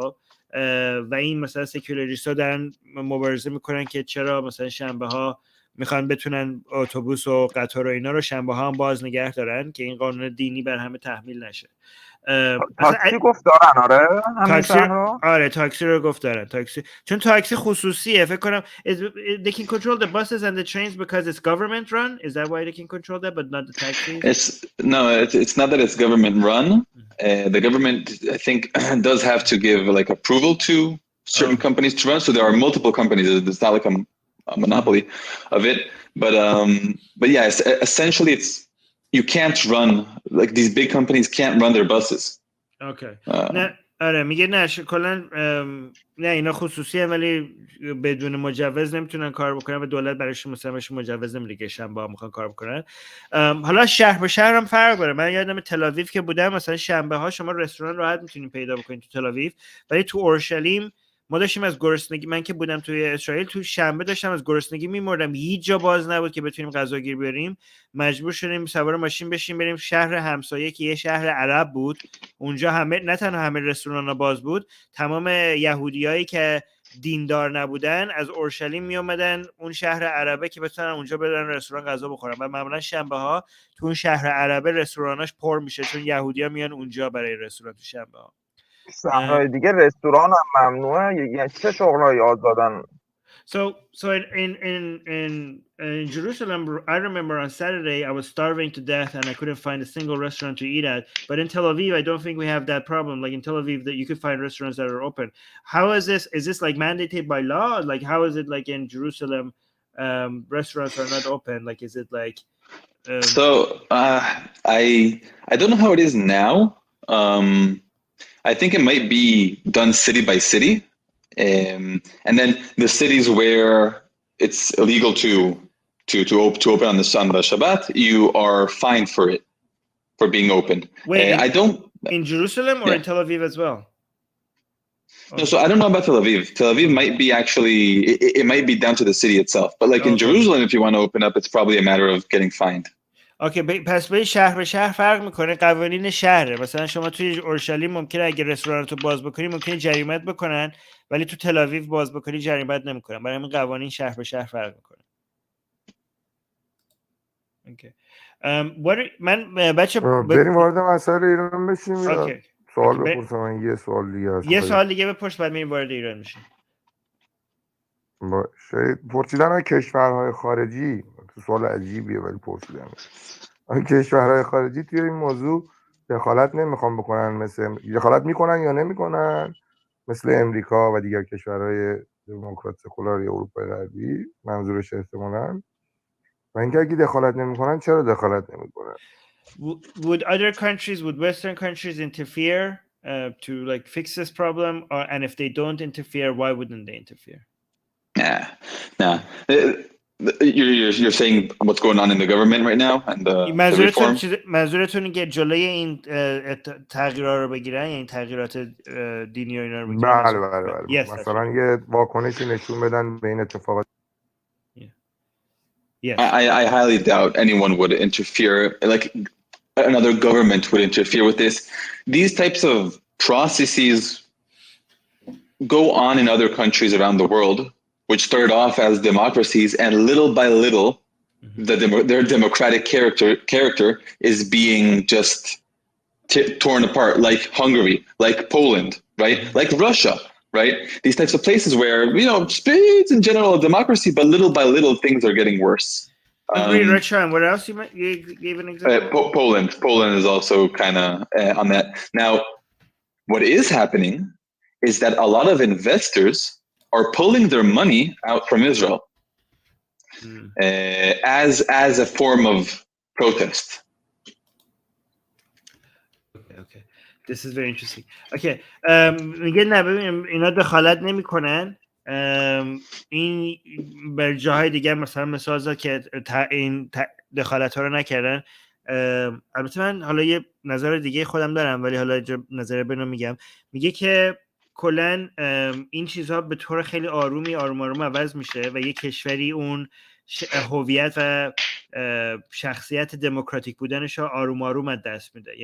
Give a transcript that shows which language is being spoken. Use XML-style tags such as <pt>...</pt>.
<fa>خب و این مثلا سکولاریست‌ها دارن مبارزه میکنن که چرا مثلا شنبه ها میخوان بتونن اتوبوس و قطار و اینا رو شنبه ها هم باز نگه دارن که این قانون دینی بر همه تحمیل نشه. تاکسی گفت دارن. آره تاکسی رو گفت دارن. تاکسی چون تاکسی خصوصیه فکر کنم.</fa> <en>They can control the buses and the trains because it's government run. Is that why they can control that but not the taxis? It's not that it's government run. The government I think does have to give like approval to certain companies to run, so there are multiple companies. It's not like a monopoly of it, but yeah, essentially it's you can't run like these big companies can't run their buses. Okay.</en> <fa>آره میگه نه کلا نه اینا خصوصیه ولی بدون مجوز نمیتونن کار بکنن و دولت برایشون مثلا مجوز نمیده که شنبه ها میخوان کار بکنن. حالا شهر به شهر هم فرق داره. من یادم تل آویو که بودم مثلا شنبه ها شما رستوران راحت میتونید پیدا بکنید تو تل آویو، ولی تو اورشلیم ما داشتیم از گرسنگی، من که بودم توی اسرائیل تو شنبه داشتم از گرسنگی میمردم، هیچ جا باز نبود که بتونیم غذا گیر بیاریم، مجبور شدیم سوار ماشین بشیم بریم شهر همسایه که یه شهر عرب بود، اونجا همه نه تنها همه رستوران‌ها باز بود، تمام یهودیایی که دیندار نبودن از اورشلیم می اومدن اون شهر عربه که بتونن اونجا برن رستوران غذا بخورن و معمولا شنبه ها تو اون شهر عربه رستوراناش پر میشه چون یهودی‌ها میان اونجا برای رستوران تو شنبه ها. شهرهای دیگه رستوران هم ممنوعه، یعنی چه شغلایی آزادن؟</fa> <en>So in Jerusalem, I remember on Saturday I was starving to death and I couldn't find a single restaurant to eat at. But in Tel Aviv, I don't think we have that problem. Like in Tel Aviv, that you could find restaurants that are open. How is this? Is this like mandated by law? Like how is it like in Jerusalem, restaurants are not open? Like is it like? So I don't know how it is now. I think it might be done city by city. And then the cities where it's illegal to open on the Shabbat, you are fined for it, for being open. Wait, I don't in Jerusalem or in Tel Aviv as well? No, so I don't know about Tel Aviv. Tel Aviv might be actually it might be down to the city itself. But like in Jerusalem, if you want to open up, it's probably a matter of getting fined.</en> <fa>اوکی پس به شهر به شهر فرق میکنه قوانین شهره. مثلا شما توی اورشلیم ممکنه اگه رستورانتو باز بکنی ممکنه جریمت بکنن، ولی تو تل آویو باز بکنی جریمت نمیکنن. برای همین قوانین شهر به شهر فرق میکنه. اوکی من بچه بریم وارد مسائل ایران بشیم یا سوال بپرسم؟ من یه سوال دیگه هست. یه سوال دیگه بپرس بعد میریم وارد ایران میشیم. پرسیدن های کشورهای خارجی سوال عجیبیه ولی پرسیدن کشورهای خارجی توی این موضوع دخالت نمیخوام بکنن، دخالت میکنن یا نمیکنن مثل امریکا و دیگر کشورهای دموکرات سکولار اروپای غربی منظورش احتمالاً، و اینکه اگه دخالت نمیکنن چرا دخالت نمیکنن.</fa> <en>Would other countries, would Western countries interfere to like fix this problem, and if they don't interfere, why wouldn't they interfere? Nah. You're saying what's going on in the government right now and the reform.</en> <fa>منظورتون اینه که جلوی این تغییرات رو بگیرن، یعنی تغییرات دینی و اینا رو بگیرن؟ بله.</fa> <en>Yes,</en> <fa>مثلا یه واکنشی نشون بدن به این اتفاقات.</fa> <en>Yes. I highly doubt anyone would interfere, like another government would interfere with this. These types of processes go on in other countries around the world, which started off as democracies, and little by little, their democratic character is being just torn apart, like Hungary, like Poland, right? Like Russia, right? These types of places where, it's in general a democracy, but little by little things are getting worse. Hungary, Russia, and what else you gave an example? Poland is also kind of on that. Now, what is happening is that a lot of investors are pulling their money out from Israel as a form of protest. Okay. This is very interesting. Okay.</en> <fa>میگه نه ببینیم اینا دخالت نمیکنن. این بر جاهای دیگه مثلا مثال زد که این دخالت ها رو نکردن. البته من حالا یه نظر دیگه خودم دارم ولی حالا نظر بنو میگم. میگه که کلن این چیزها به طور خیلی آروم عوض میشه و یه کشوری اون هویت و شخصیت دموکراتیک بودنش رو آروم از دست میده.</fa>